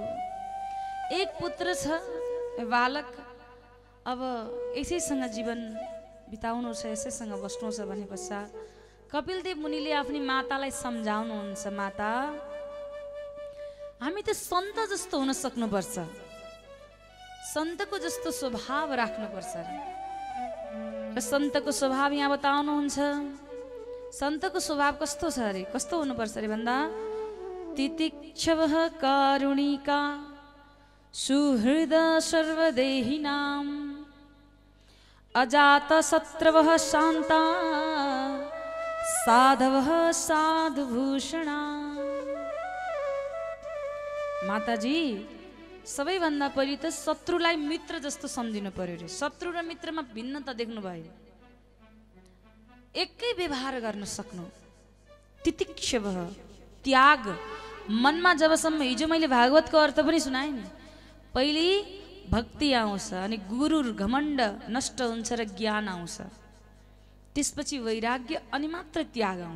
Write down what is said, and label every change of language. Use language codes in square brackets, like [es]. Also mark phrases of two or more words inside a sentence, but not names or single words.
[ne] एक पुत्र छ बालक, अब यसैसँग जीवन बिताउनु छ, यसैसँग बस्नु छ भने पश्चात कपिलदेव मुनिले आफ्नी मातालाई सम्झाउनुहुन्छ, माता हामी त सन्त जस्तो हुन सक्नुपर्छ, सन्तको जस्तो स्वभाव राख्नुपर्छ। र र सन्तको स्वभाव यहाँ बताउनुहुन्छ। सन्तको स्वभाव कस्तो छ अरे, कस्तो हुनुपर्छ अरे भन्दा [sa] तितिक्षवः कारुणिका सुहृद सर्वदेहिनां अजात शत्रवः शान्ता साधवः साधुभूषणा। [ne] माताजी सबैभन्दा पहिले त शत्रुलाई मित्र जस्तो सम्झिनु पर्यो रे। शत्रु र मित्रमा भिन्नता देख्नु भयो, एकै व्यवहार गर्न सक्नु। तितिक्षवः त्याग मनमा जबसम्म, हिजो मैले भागवतको अर्थ पनि सुनाएँ नि, पहिले भक्ति आउँछ अनि गुरु घमण्ड नष्ट हुन्छ र ज्ञान आउँछ, त्यसपछि वैराग्य अनि मात्र त्याग आउँछ।